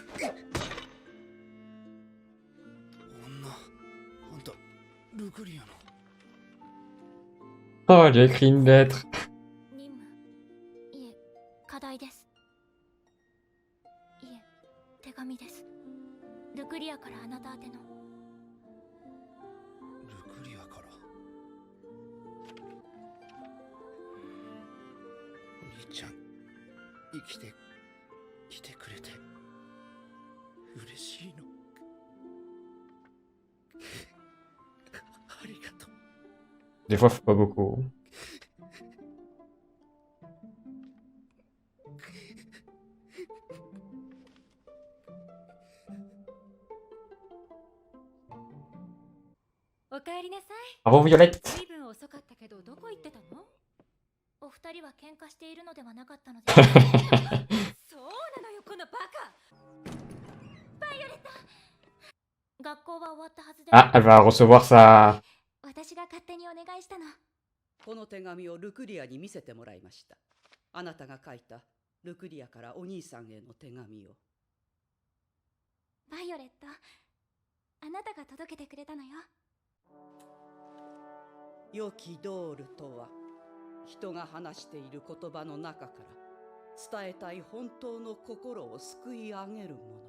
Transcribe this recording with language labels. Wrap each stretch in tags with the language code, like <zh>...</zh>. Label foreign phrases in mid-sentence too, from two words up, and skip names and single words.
<ja>女、あんたルクリアの。</ja> <fr>Oh, j'ai écrit une lettre.</fr> <ja>任務いえ課題です。いえ手紙です。ルクリアからあなた宛ての。ルクリアから兄ちゃん生きてきてくれて嬉しいのありがとう。</ja> <fr>Des fois, faut pas beaucoup.</fr> <ja>おかえりなさい。</ja> <fr>Bravo, Violette.</fr> <ja>随分遅かったけどどこ行ってたの？お二人は喧嘩しているのではなかったのですか？そうなのよこのバカ。バイオレット。学校は終わったはずで。</ja> <fr>Ah, elle va recevoir sa...</fr> <ja>私が勝手にお願いしたの。この手紙をルクリアに見せてもらいました。あなたが書いたルクリアからお兄さんへの手紙を。バイオレット、あなたが届けてくれたのよ。良きドールとは、人が話している言葉の中から伝えたい本当の心を救い上げるもの。</ja>